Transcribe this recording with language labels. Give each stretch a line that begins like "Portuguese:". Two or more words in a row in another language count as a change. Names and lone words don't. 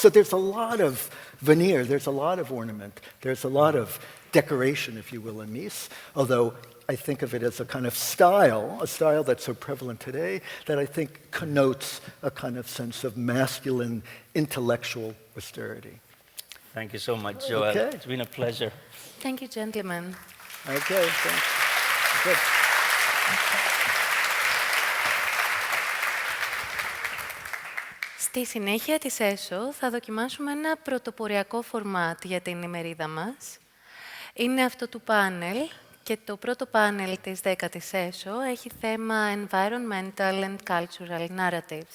English: So there's a lot of veneer, there's a lot of ornament, there's a lot of decoration, if you will, in Mies, although I think of it as a kind of style, a style that's so prevalent today that I think connotes a kind of sense of masculine intellectual austerity. Thank you so much, Joel. Okay. It's been a pleasure. Thank you, gentlemen. Okay, thanks. Good.
Greek: Στη συνέχεια της ΕΣΟ θα δοκιμάσουμε ένα πρωτοποριακό φορμάτ για την ημερίδα μας. Είναι αυτό του πάνελ και το πρώτο πάνελ της 10ης ΕΣΟ έχει θέμα
English: Environmental and Cultural Narratives.